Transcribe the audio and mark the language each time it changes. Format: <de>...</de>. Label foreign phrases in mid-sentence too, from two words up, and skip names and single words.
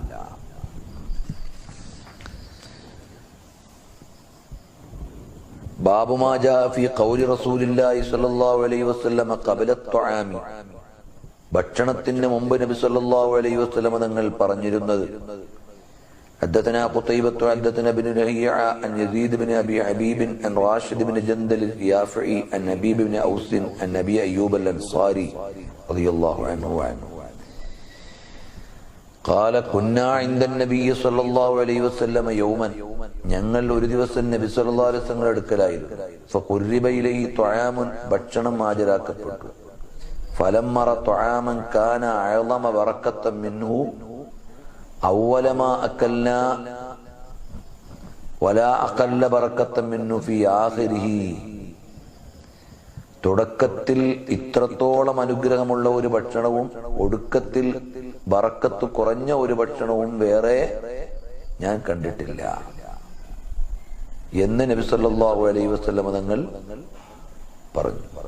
<ar>باب ما جاء في قول رسول الله صلى الله عليه وسلم قبل الطعام,</ar> <ml>ഭക്ഷണത്തിന് മുമ്പ് നബി</ml> <ar>صلى الله عليه وسلم</ar> <ml>തങ്ങൾ പറഞ്ഞിരുന്നത്.</ml> <ar>حدثنا قتيبة حدثنا بن لهيعة عن يزيد بن أبي حبيب عن راشد بن جندل اليافعي عن حبيب بن أوس عن أبي أيوب الأنصاري رضي الله عنه قال كنا عند النبي صلى الله عليه وسلم يوما,</ar> <ml>ഞങ്ങൾ ഒരു ദിവസം നബി</ml> <ar>صلى الله عليه وسلم</ar> <ml>അടുക്കലായിരുന്നു.</ml> <ar>فقرب إليه طعام,</ar> <ml>ഭക്ഷണം ഹാജരാക്കപ്പെട്ടു.</ml> <ar>فلما رأى طعاما كان أعظم بركة منه أول ما أكلنا ولا أقل بركة منه في آخره,</ar> <ml>തുടക്കത്തിൽ ഇത്രത്തോളം അനുഗ്രഹമുള്ള ഒരു ഭക്ഷണവും ഒടുക്കത്തിൽ ബറക്കത്ത് കുറഞ്ഞ ഒരു ഭക്ഷണവും വേറെ ഞാൻ കണ്ടിട്ടില്ല എന്ന് നബി</ml> <ar>صلى الله عليه وسلم</ar> <ml>തങ്ങൾ പറഞ്ഞു.</ml>